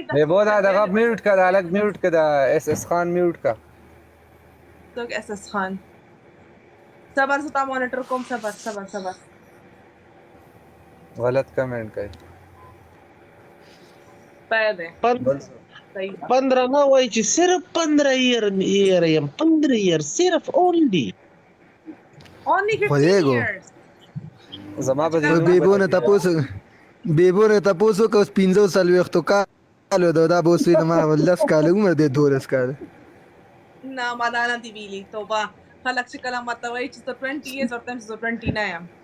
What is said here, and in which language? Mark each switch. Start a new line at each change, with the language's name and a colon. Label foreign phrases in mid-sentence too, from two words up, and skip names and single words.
Pashto: بېبو دا دغه میوټ که د هلک میوټ که د اس اس خان میوټ که څوک اس اس خان صبر زه تا مانیټر کوم صبر غلط کمنټ کوي پای دی 15 نه وای چې صرف 15 year یم 15 year صرف only 15 خدایګو. years زما په دې بیبو نه تپوس وکړه اوس 45 کالو ده دا به اوس وي د ما 10 کاله عمر دی 12 کاله نه ما دا نه دی ویلي توبه خلک چې کله ماته وایي چې زه 20 years ورته وایم چې زه 20 نه یم